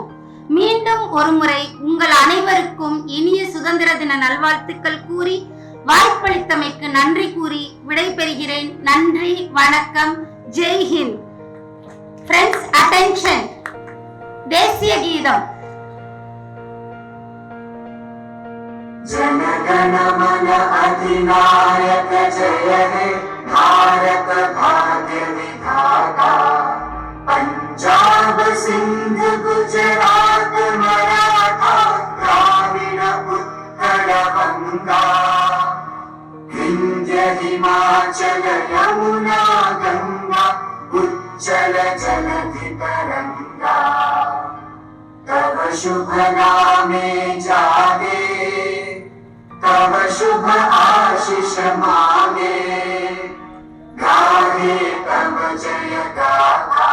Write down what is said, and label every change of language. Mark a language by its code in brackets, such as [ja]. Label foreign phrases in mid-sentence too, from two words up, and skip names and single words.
[ta] மீண்டும் ஒருமுறை உங்கள் அனைவருக்கும் இனிய சுதந்திர தின நல்வாழ்த்துக்கள் கூறி வாய்ப்பளித்தமைக்கு நன்றி கூறி விடைபெறுகிறேன். நன்றி, வணக்கம், [hi] जय हिंद. [en] friends, attention. [ta] தேசிய கீதம். [bn] জনগণ মন অধিনায়ক জয় হে ভারত ভাগ্য বিধাতা। পঞ্জাব সিন্ধ গুজরাট মারাঠা দ্রাবিড় উৎকল গঙ্গা বিন্ধ্য হিমাচল যমুনা গঙ্গা উচ্চল জলধি তরঙ্গা। তব শুভ নামে জাগে, তব শুভ আশিস মাগে, গাহে তব জয় গাথা।